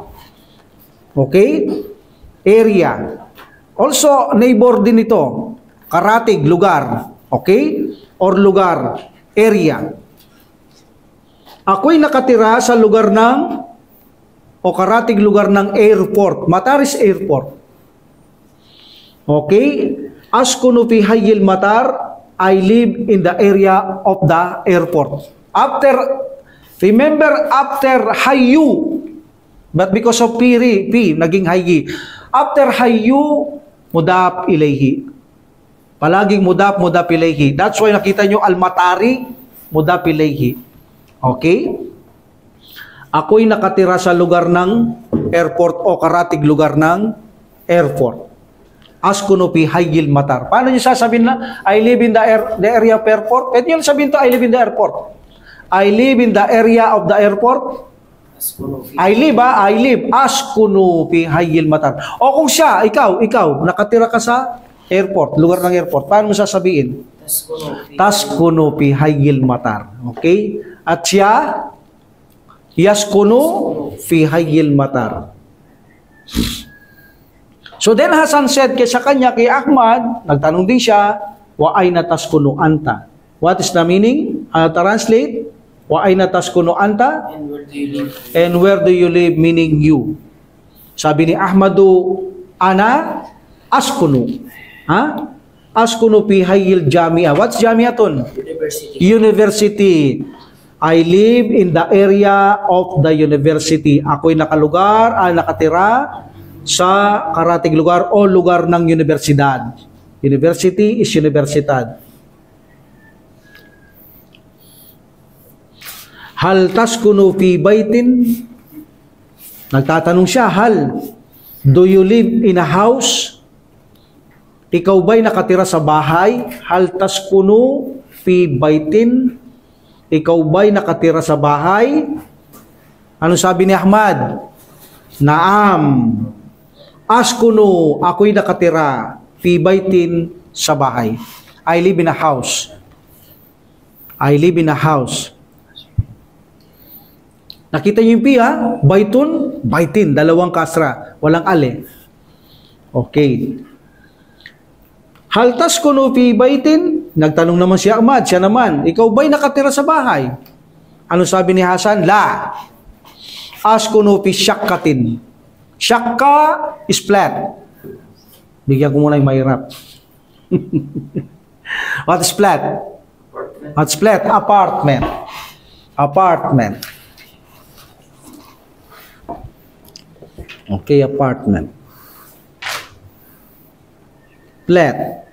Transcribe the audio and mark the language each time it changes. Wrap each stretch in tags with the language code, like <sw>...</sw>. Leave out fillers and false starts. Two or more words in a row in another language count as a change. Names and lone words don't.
<en>Okay? Area.</en> <tl>Also, neighbor din ito. Karatig, lugar. Okay?</tl> <en>Or lugar, area.</en> <tl>Ako'y nakatira sa lugar ng, o karatig lugar ng airport.</tl> <en>Matar is airport. Okay?</en> <ar>Askunu fi hayyil matar,</ar> <en>I live in the area of the airport. Remember after hayyu, but because of P, naging hayyi.</en> <ar>After hayyu, mudaf ilayhi. Palaging mudaf ilayhi.</ar> <en>That's why</en> <tl>nakita nyo</tl> <ar>al-matari, mudaf ilayhi.</ar> <en>Okay?</en> <tl>Ako'y nakatira sa lugar ng airport o karatig lugar ng airport.</tl> <ar>Askunu fi hayyil matar.</ar> <tl>Paano niyo sasabihin na</tl> <en>I live in the area of airport?</en> <tl>Pwede niyo sabihin to</tl> <en>I live in the airport. I live in the area of the airport. I live.</en> <ar>Askunu fi hayyil matar.</ar> <tl>O kung siya, ikaw, nakatira ka sa airport, lugar ng airport. Paano mo sasabihin?</tl> <ar>Taskunu fi hayyil matar.</ar> <en>Okay?</en> <tl>At siya,</tl> <ar>yaskunu fi hayyil matar.</ar> <en>So then Hasan said</en> <tl>sa kanya, kay Ahmad, nagtanong din siya,</tl> <ar>wa ayna taskunu anta.</ar> <en>What is the meaning? Translate,</en> <ar>wa ayna taskunu anta?</ar> <en>And where do you live? And where do you live? Meaning you.</en> <tl>Sabi ni Ahmadu,</tl> <ar>ana askunu. Ha? Askunu fi hayyil jamia.</ar> <en>What's jamiatun? University. I live in the area of the university.</en> <tl>Ako'y nakatira sa karatig lugar o lugar ng universidad.</tl> <en>University is universidad.</en> <ar>Hal taskunu fi baitin?</ar> <tl>Nagtatanong siya,</tl> <en>do you live in a house?</en> <tl>Ikaw ba'y nakatira sa bahay?</tl> <ar>Hal taskunu fi baitin?</ar> <tl>Ikaw ba'y nakatira sa bahay? Ano sabi ni Ahmad? Naam.</tl> <ar>Askunu,</ar> <tl>ako'y nakatira,</tl> <ar>fi baitin,</ar> <tl>sa bahay.</tl> <en>I live in a house. I live in a house.</en> <tl>Nakita niyo yung pi, ha?</tl> <ar>Baitun, baitin,</ar> <tl>dalawang kasra, walang ale.</tl> <ar>Okay. Hal taskunu fi baitin?</ar> <tl>Nagtanong naman si Ahmad, siya naman, ikaw ba'y nakatira sa bahay? Ano sabi ni</tl> <ar>Hasan? La. Askunu fi syakkatin.</ar> <en>Shakka is flat.</en> <tl>Bigyan ko muna yung mahirap.</tl> <en>What is flat? What's flat? Apartment. Apartment. Okay, apartment. Flat.</en>